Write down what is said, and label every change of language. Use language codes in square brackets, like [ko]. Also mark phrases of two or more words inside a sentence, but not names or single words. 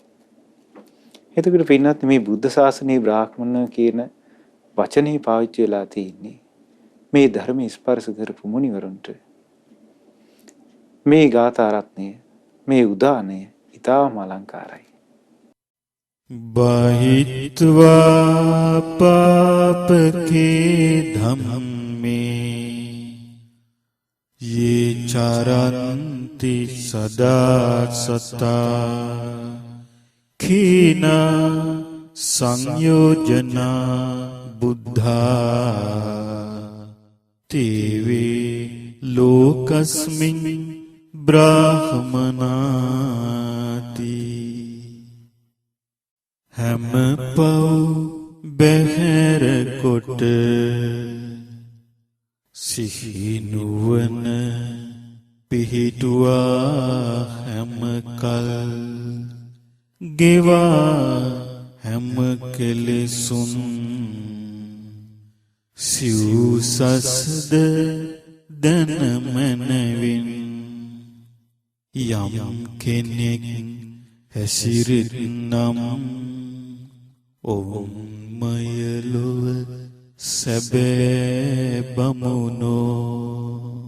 [si] එතකොට පින්නත් මේ බුද්ධ ශාසනයේ බ්‍රාහ්මණ කියන වචනේ පාවිච්චි වෙලා තියෙන්නේ මේ ධර්ම ස්පර්ශ කරපු මුනිවරුන්ට. මේ ගාථා රත්නය මේ උදානය ඊටාම අලංකාරයි. [pi] බහිත්වා පාපකේ ධම්මේ යේ චරන්ති සදා සතා කීන සංයෝජනා බුද්ධා තේවේ ලෝකස්මින් බ්‍රාහ්මනාති. [si] හැම පව් බැහැර කොට සිහිනුවන පිහිටුවා හැම කල් ගෙවා හැම කෙලෙසුන් සිව්සස්ද දැනමනවින් යම් කෙනෙක් හැසිරෙත්නම් ඔවුන්මය ලොව සැබෑ බමුණෝ.